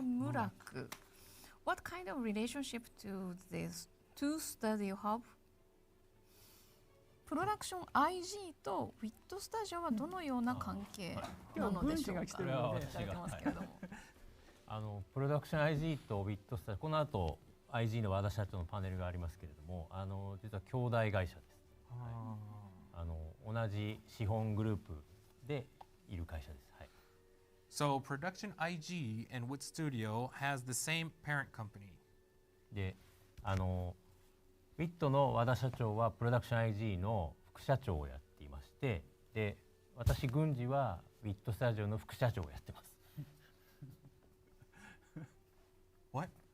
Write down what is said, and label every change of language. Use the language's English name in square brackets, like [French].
[English] 村区 What kind of relationship to these two studio have? [Japanese] プロダクション IG とウィットスタジオはどのような関係なのでしょうか。来てるのでいただいてますけれども。プロダクション IG とウィットスタジオ、この後 IG の和田社長のパネルがありますけれども、実は兄弟会社です。同じ資本グループでいる会社です。はい。 [English] So Production IG and Wit Studio has the same parent company. [Japanese] で、ウィットの和田社長はプロダクション IG の副社長をやっていまして、で、私郡司はウィットスタジオの副社長をやってます。 [English] What?